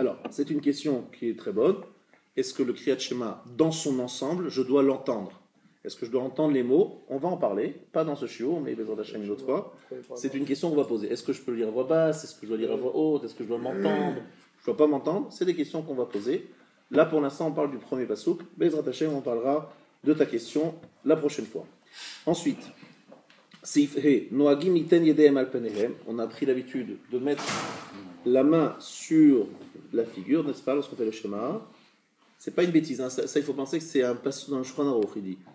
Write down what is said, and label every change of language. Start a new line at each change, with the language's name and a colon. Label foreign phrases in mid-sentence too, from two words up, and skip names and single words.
French: Alors, c'est une question qui est très bonne. Est-ce que le Kriyat Shema, dans son ensemble, je dois l'entendre? Est-ce que je dois entendre les mots? On va en parler, pas dans ce chiot, mais
Hebrew: בעזרת השם
French: une autre fois. C'est une question qu'on va poser. Est-ce que je peux le lire à voix basse? Est-ce que je dois lire à voix haute? Est-ce que je dois m'entendre? Je ne dois pas m'entendre? C'est des questions qu'on va poser. Là, pour l'instant, on parle du premier pasuk.
Hebrew: בעזרת השם,
French: on parlera de ta question la prochaine fois. Ensuite, on a pris l'habitude de mettre la main sur la figure, n'est-ce pas, lorsqu'on fait le schéma. C'est pas une bêtise, hein. Ça, il faut penser que c'est un passage dans le Shulchan Aruch, il dit.